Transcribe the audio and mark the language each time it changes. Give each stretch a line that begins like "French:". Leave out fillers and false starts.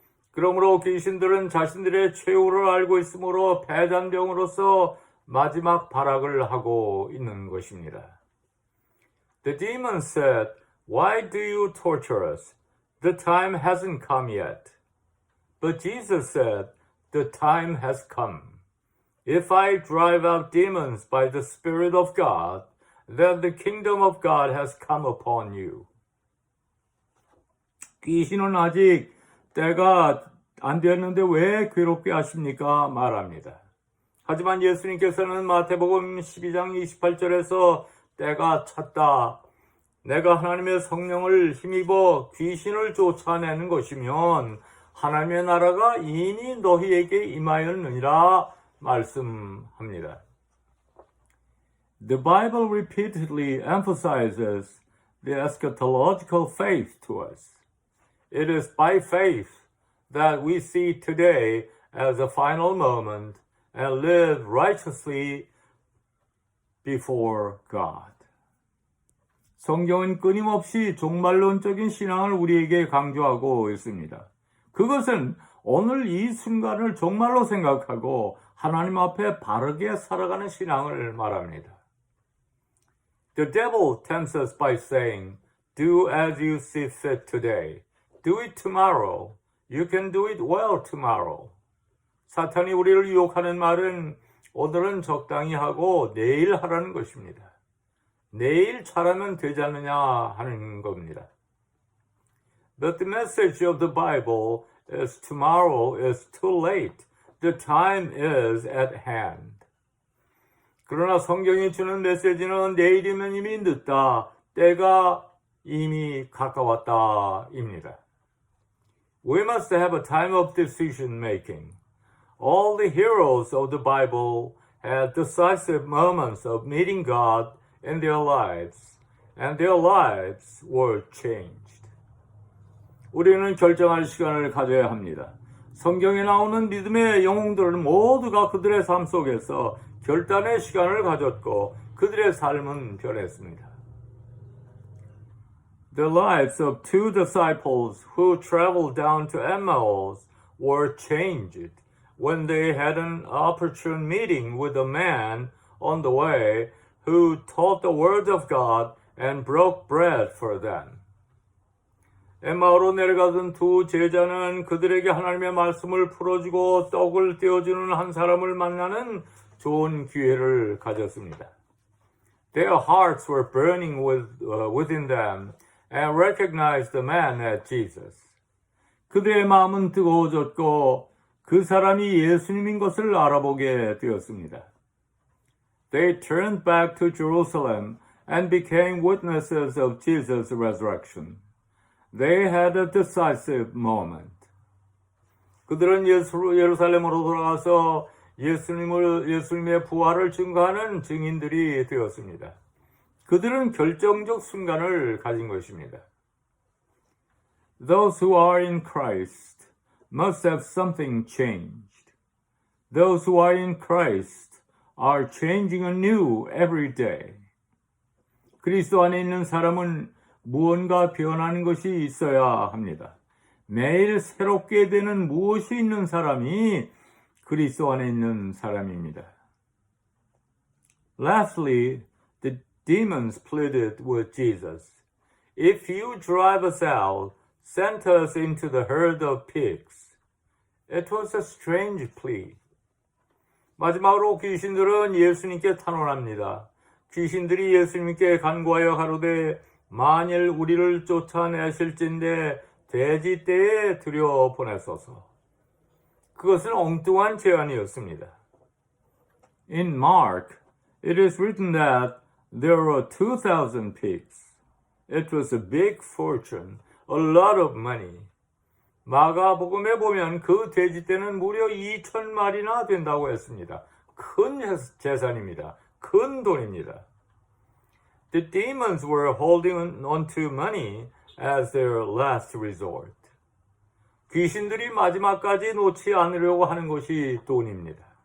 Korean: 그러므로 귀신들은 자신들의 최후를 알고 있으므로 패잔병으로서 마지막 발악을 하고 있는 것입니다.
English: The demon said, Why do you torture us? The time hasn't come yet. But Jesus said, the time has come. If I drive out demons by the Spirit of God, then the kingdom of God has come upon you.
Korean: 귀신은 아직 때가 안 되었는데 왜 괴롭게 하십니까? 말합니다. 하지만 예수님께서는 마태복음 12장 28절에서 때가 찼다. 내가 하나님의 성령을 힘입어 귀신을 쫓아내는 것이면 하나님의 나라가 이미 너희에게 임하였느니라 말씀합니다.
English: The Bible repeatedly emphasizes the eschatological faith to us. It is by faith that we see today as a final moment and live righteously before God.
Korean: 성경은 끊임없이 종말론적인 신앙을 우리에게 강조하고 있습니다. 그것은 오늘 이 순간을 종말로 생각하고 하나님 앞에 바르게 살아가는 신앙을 말합니다.
English: The devil tempts us by saying, do as you see fit today. Do it tomorrow. You can do it well tomorrow.
Korean: 사탄이 우리를 유혹하는 말은 오늘은 적당히 하고 내일 하라는 것입니다. 내일 잘하면 되지 않느냐 하는 겁니다.
English: But the message of the Bible is tomorrow is too late. The time is at hand.
Korean: 그러나 성경이 주는 메시지는 내일이면 이미 늦다. 때가 이미 가까웠다입니다.
English: We must have a time of decision making. All the heroes of the Bible had decisive moments of meeting God in their lives, and their lives were changed.
Korean: 우리는 결정할 시간을 가져야 합니다. 성경에 나오는 믿음의 영웅들은 모두가 그들의 삶 속에서 결단의 시간을 가졌고 그들의 삶은 변했습니다.
English: The lives of two disciples who traveled down to Emmaus were changed when they had an opportune meeting with a man on the way who taught the word of God and broke bread for them.
Korean: 엠마오로 내려가던 두 제자는 그들에게 하나님의 말씀을 풀어주고 떡을 떼어주는 한 사람을 만나는 좋은 기회를 가졌습니다.
English: Their hearts were burning within them and recognized the man as Jesus.
Korean: 그들의 마음은 뜨거워졌고 그 사람이 예수님인 것을 알아보게 되었습니다.
English: They turned back to Jerusalem and became witnesses of Jesus' resurrection. They had a decisive moment.
Korean: 그들은 예루살렘으로 돌아가서 예수님의 부활을 증거하는 증인들이 되었습니다. 그들은 결정적 순간을 가진 것입니다.
English: Those who are in Christ must have something changed. Those who are in Christ are changing anew every day.
Korean: 그리스도 안에 있는 사람은 무언가 변하는 것이 있어야 합니다. 매일 새롭게 되는 무엇이 있는 사람이 그리스도 안에 있는 사람입니다.
English: Lastly, the demons pleaded with Jesus. If you drive us out, send us into the herd of pigs. It was a strange plea.
Korean: 마지막으로 귀신들은 예수님께 탄원합니다. 귀신들이 예수님께 간구하여 가로되 만일 우리를 쫓아내실진대 돼지떼에 들여보내소서. 그것은 엉뚱한 제안이었습니다.
English: In Mark, it is written that there were 2,000 pigs. It was a big fortune, a lot of money.
Korean: 마가복음에 보면 그 돼지떼는 무려 2,000마리나 된다고 했습니다. 큰 재산입니다. 큰 돈입니다.
English: The demons were holding on to money as their last resort.
Korean: 귀신들이 마지막까지 놓지 않으려고 하는 것이 돈입니다.